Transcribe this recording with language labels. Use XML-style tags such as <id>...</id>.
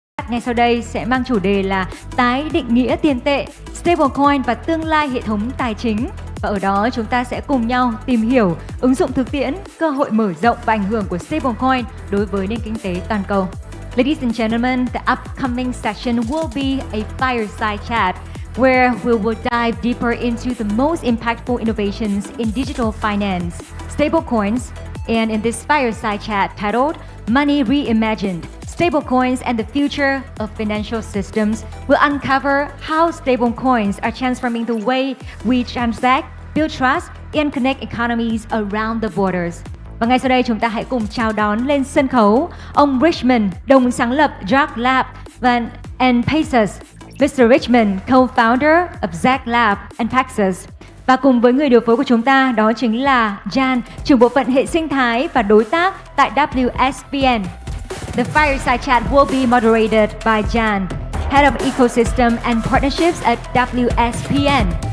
<vi>Ngay sau đây sẽ mang chủ đề là tái định nghĩa tiền tệ, stablecoin và tương lai hệ thống tài chính. Và ở đó chúng ta sẽ cùng nhau tìm hiểu ứng dụng thực tiễn, cơ hội mở rộng và ảnh hưởng của stablecoin đối với nền kinh tế toàn cầu.</vi> <en>Ladies and gentlemen, the upcoming session will be a fireside chat where we will dive deeper into the most impactful innovations in digital finance, stablecoins, and in this fireside chat titled Money Reimagined, Stablecoins and the Future of Financial Systems, will uncover how stablecoins are transforming the way we transact, build trust, and connect economies around the borders.</en> <vi>Và ngay sau đây chúng ta hãy cùng chào đón lên sân khấu ông Richmond, đồng sáng lập Dark Lab and Paxos, Mr.</vi> <en>Richmond, co-founder of Zack Lab and Paxos.</en> <vi>Và cùng với người điều phối của chúng ta đó chính là Gian, trưởng bộ phận hệ sinh thái và đối tác tại WSPN.</vi> <en>The fireside chat will be moderated by Jan, Head of Ecosystem and Partnerships at WSPN.</en>